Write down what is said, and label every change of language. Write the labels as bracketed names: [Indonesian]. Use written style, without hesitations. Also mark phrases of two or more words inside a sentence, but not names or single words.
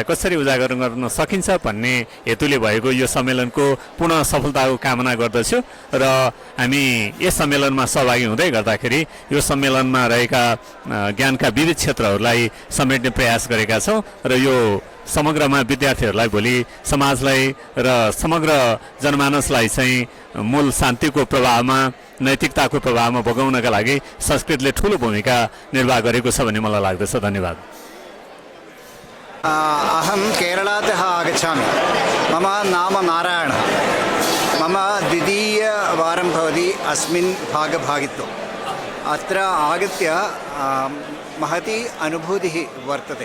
[Nepali] कसरी उजागर गर्न सकिन्छ भन्ने हेतुले भएको यो सम्मेलनको पुनः सफलताको कामना गर्दछु र हामी यस सम्मेलनमा सहभागी हुँदै गर्दाखेरि यो सम्मेलनमा रहेका ज्ञानका विविध क्षेत्रहरूलाई समेट्ने प्रयास गरेका छौँ र यो समग्रमा विद्यार्थीहरूलाई भोलि समाजलाई र समग्र जनमानसलाई चाहिँ मूल शान्तिको प्रभावमा नैतिकताको प्रभावमा बगाउनका लागि संस्कृतले ठूलो भूमिका निर्वाह गरेको छ भन्ने मलाई लाग्दछ। धन्यवाद। [Sanskrit] अहं केरलातः आगच्छामि। मम नाम नारायणः। मम द्वितीयवारं भवति अस्मिन् भागभागित्वम्। अत्र आगत्य महती अनुभूतिः वर्तते।